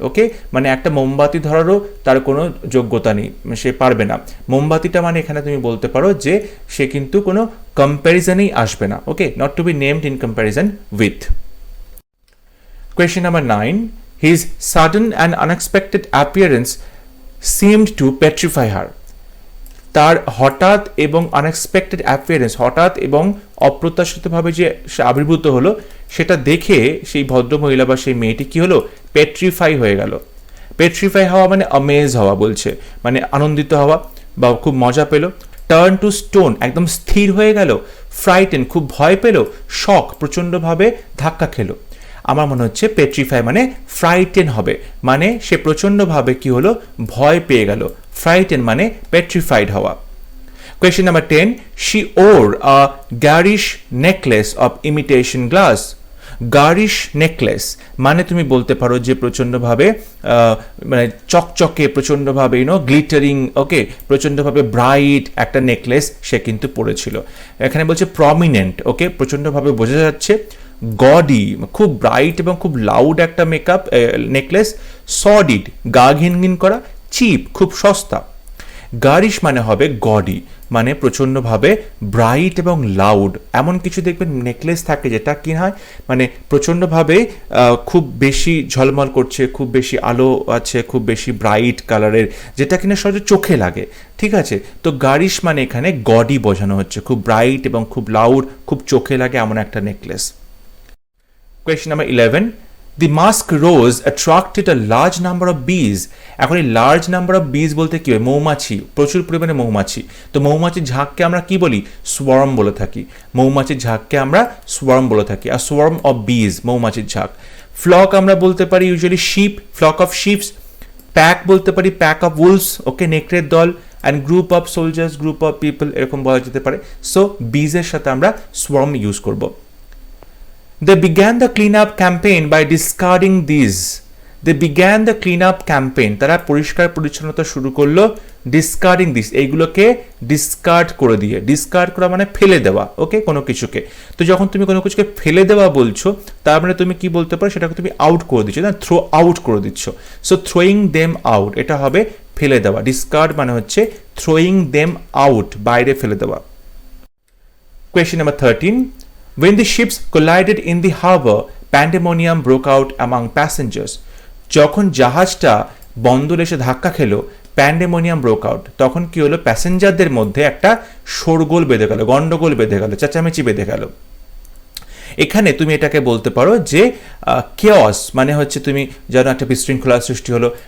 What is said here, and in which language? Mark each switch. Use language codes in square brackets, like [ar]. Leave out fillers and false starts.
[bn] ওকে, মানে একটা মোমবাতি ধরারও তার কোনো যোগ্যতা নেই, সে পারবে না। মোমবাতিটা মানে এখানে তুমি বলতে পারো যে সে কিন্তু কোনো কম্প্যারিজনেই আসবে না। [en] Okay, not to be named in comparison with. Question number 9. His sudden and unexpected appearance seemed to petrify her. [bn] তার হঠাৎ এবং আনএক্সপেক্টেড অ্যাপিয়ারেন্স, হঠাৎ এবং অপ্রত্যাশিতভাবে যে সে আবির্ভূত হলো, সেটা দেখে সেই ভদ্রমহিলা বা সেই মেয়েটি কি হলো? পেট্রিফাই হয়ে গেল। পেট্রিফাই হওয়া মানে অমেজ হওয়া বলছে, মানে আনন্দিত হওয়া বা খুব মজা পেল। টার্ন টু স্টোন, একদম স্থির হয়ে গেল। ফ্রাইটেন, খুব ভয় পেল। শক, প্রচণ্ডভাবে ধাক্কা খেলো। আমার মনে হচ্ছে পেট্রিফাই মানে ফ্রাইটেন হবে, মানে সে প্রচণ্ডভাবে কি হলো? ভয় পেয়ে গেল। ফ্রাইটেন মানে পেট্রিফাইড হওয়া। [en] Question number 10. She wore a garish necklace of imitation glass. [bn] গারিশ necklace মানে তুমি বলতে পারো যে প্রচণ্ডভাবে মানে চকচকে, প্রচণ্ডভাবে গ্লিটারিং, ওকে, প্রচণ্ডভাবে ব্রাইট একটা নেকলেস সে কিন্তু পরেছিল। এখানে বলছে প্রমিনেন্ট, ওকে, প্রচণ্ডভাবে বোঝা যাচ্ছে। গডি, খুব ব্রাইট এবং খুব লাউড একটা মেকআপ নেকলেস। সডিড, গা ঘিনঘিন করা। চিপ, খুব সস্তা। গারিশ মানে হবে গডি, মানে প্রচণ্ডভাবে ব্রাইট এবং লাউড। এমন কিছু দেখবেন নেকলেস থাকে যেটা কি হয় মানে প্রচণ্ডভাবে খুব বেশি ঝলমল করছে, খুব বেশি আলো আছে, খুব বেশি ব্রাইট কালারের, যেটা কিনা সহজে চোখে লাগে। ঠিক আছে, তো গারিশ মানে এখানে গডি বোঝানো হচ্ছে, খুব ব্রাইট এবং খুব লাউড, খুব চোখে লাগে এমন একটা necklace. [en] Question number 11. The musk rose attracted a large number of bees. [bn] এখন এই [en] large number of bees [bn] বলতে কি হয়? মৌমাছি, প্রচুর পরিমাণে মৌমাছি। তো মৌমাছির ঝাঁককে আমরা কি বলি? সোয়ার্ম বলে থাকি। মৌমাছির ঝাঁককে আমরা সোয়ার্ম বলে থাকি। আর সোয়ার্ম অফ বিজ, মৌমাছির ঝাঁক। ফ্লক আমরা বলতে পারি usually sheep, flock of ships. Pack বলতে পারি প্যাক অফ উলস, ওকে, নেকড়ের দল। [en] And group of soldiers, group of people, এরকম বলা যেতে পারে। [bn] সো বিজের সাথে আমরা সোয়ার্ম ইউজ করব। [en] They began the cleanup campaign by discarding these. They began the cleanup campaign. [bn] তারা পরিষ্কার পরিচ্ছন্নতা শুরু করলো [en] discarding this, [bn] এইগুলোকে ডিসকার্ড করে দিয়ে। ডিসকার্ড করা মানে ফেলে দেওয়া, ওকে, কোনো কিছুকে। তো যখন তুমি কোনো কিছুকে ফেলে দেওয়া বলছো, তার মানে তুমি কি বলতে পারো? সেটাকে তুমি আউট করে দিচ্ছ, না, থ্রো আউট করে দিচ্ছ। সো [en] throwing them out, [bn] এটা হবে ফেলে দেওয়া। ডিসকার্ড মানে হচ্ছে [en] throwing them out, [bn] বাইরে ফেলে দেওয়া। [en] Question number 13. When the ships collided in the harbor, pandemonium broke out among passengers. [bn] যখন জাহাজটা বন্দরে এসে ধাক্কা খেলো, [en] pandemonium broke out, [bn] তখন কি হলো? প্যাসেঞ্জারদের মধ্যে একটা শোরগোল বেঁধে গেল, গন্ডগোল বেঁধে গেল, চেঁচামেচি বেঁধে গেল। এখানে তুমি এটাকে বলতে পারো যে কেওস মানে হচ্ছে তুমি যেন একটা বিশৃঙ্খলার সৃষ্টি হলো।